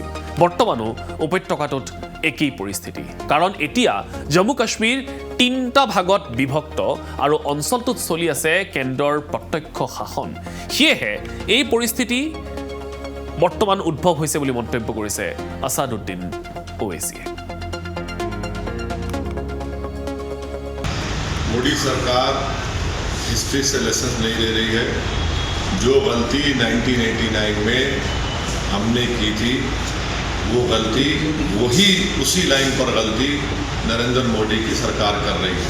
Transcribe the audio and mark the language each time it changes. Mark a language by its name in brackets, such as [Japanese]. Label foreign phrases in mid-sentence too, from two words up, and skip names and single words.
[Assamese] বৰ্তমানো উপত্যকাটোত একই পৰিস্থিতি, কাৰণ এতিয়া জম্মু কাশ্মীৰ 3টা ভাগত বিভক্ত আৰু অঞ্চলটোত চলি আছে কেন্দ্ৰৰ প্ৰত্যক্ষ শাসন। সেয়েহে এই পৰিস্থিতি বৰ্তমান উদ্ভৱ হৈছে বুলি মন্তব্য কৰিছে আছাদুদ্দিন ওৱেইছিয়ে। [Hindi] मोदी सरकार हिस्ट्री से लेसन नहीं ले रही है। जो गलती 1989 में हमने की थी वो गलती वही उसी लाइन पर गलती नरेंद्र मोदी की सरकार कर रही है।